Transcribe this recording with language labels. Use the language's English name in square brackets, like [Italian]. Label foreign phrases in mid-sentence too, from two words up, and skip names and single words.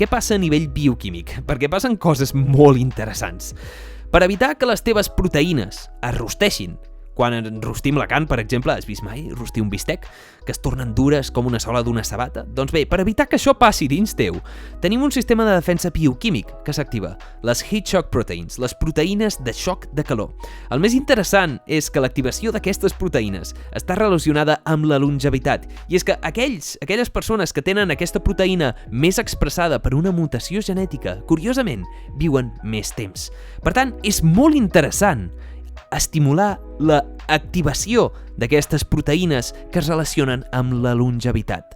[Catalan] Què passa a nivell bioquímic? Perquè passen coses molt interessants. per evitar que les teves proteïnes es rosteixin. Quan enrostim la carn, per exemple, has vist mai rostir un bistec, que es tornen dures com una sola d'una sabata? Doncs bé, per evitar que això passi dins teu, tenim un sistema de defensa bioquímic que s'activa, les [English] heat shock proteins, [Catalan] les proteïnes de xoc de calor. El més interessant és que l'activació d'aquestes proteïnes està relacionada amb la longevitat, i és que aquelles persones que tenen aquesta proteïna més expressada per una mutació genètica, curiosament, viuen més temps. Per tant, és molt interessant estimular la activació d'aquestes proteïnes que es relacionen amb la longevitat.